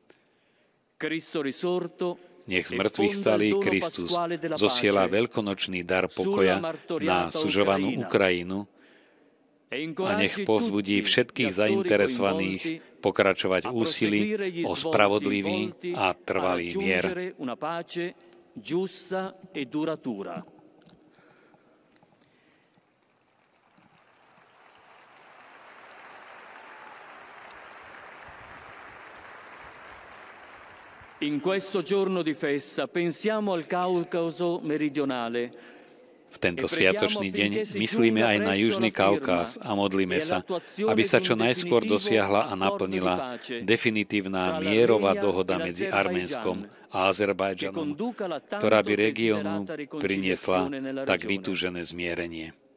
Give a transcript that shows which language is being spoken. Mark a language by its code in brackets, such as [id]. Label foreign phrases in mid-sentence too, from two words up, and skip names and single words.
[sk] Nech zmŕtvychvstalý Kristus zosiela veľkonočný dar pokoja na sužovanú Ukrajinu a nech povzbudí všetkých zainteresovaných pokračovať v úsilí o spravodlivý a trvalý mier. [it] In questo giorno di festa pensiamo al Caucaso meridionale. [sk] V tento sviatočný deň myslíme aj na Južný Kaukaz a modlíme sa, aby sa čo najskôr dosiahla a naplnila definitívna mierová dohoda medzi Arménskom a Azerbajdžanom, ktorá by regiónu priniesla tak vytúžené zmierenie.